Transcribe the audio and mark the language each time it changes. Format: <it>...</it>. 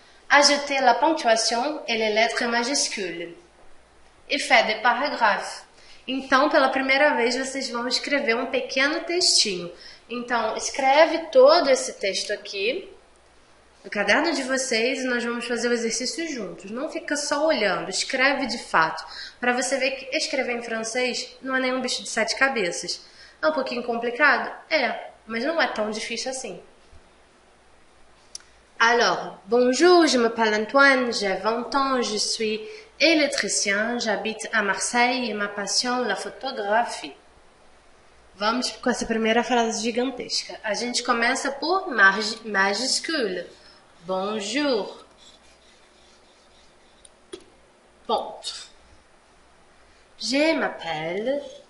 <fr>Ajoutez la ponctuation et les lettres majuscules. E faites des paragraphes.</fr> <pt>Então, pela primeira vez, vocês vão escrever um pequeno textinho. Então, escreve todo esse texto aqui no caderno de vocês e nós vamos fazer o exercício juntos. Não fica só olhando, escreve de fato. Para você ver que escrever em francês não é nenhum bicho de 7 cabeças. É um pouquinho complicado? É, mas não é tão difícil assim.</pt> <fr>Alors, bonjour, je m'appelle Antoine, j'ai 20 ans, je suis électricien, j'habite à Marseille et ma passion, la photographie.</fr> <pt>Vamos com essa primeira frase gigantesca. A gente começa por majuscule.</pt> <fr>Bonjour.</fr> <pt>Ponto.</pt> <fr>Je m'appelle.</fr>